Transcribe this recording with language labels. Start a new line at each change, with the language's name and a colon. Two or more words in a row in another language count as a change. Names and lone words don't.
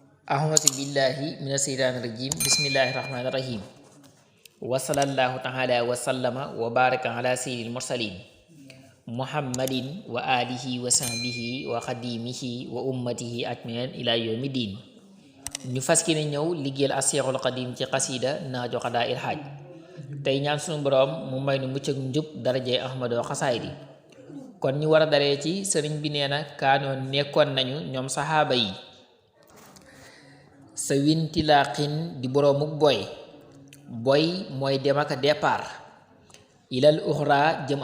Arabic: أعوذ بالله من الشيطان الرجيم بسم الله الرحمن الرحيم وصلى الله تعالى وسلم وبارك على سيد المرسلين محمد وآله وصحبه وخديمه وأمته أجمعين إلى يوم الدين
Wolof: ñu fas yéene ñëw liggéeyal Seexul Xadiim ci xasida Naaju Qadaa'il Haaj tey ñaan suñu boroom mu may nu mucc ak njub darajee Ahmadu xasaayid yi kon ñu war a daree ci sëriñ bi nee na kaanoon nekkoon nañu ñoom saxaaba yi sa wintilaaxin di boroomuk boy mooy dem ak départ
Arabic: إلى الأخرى
Wolof: jëm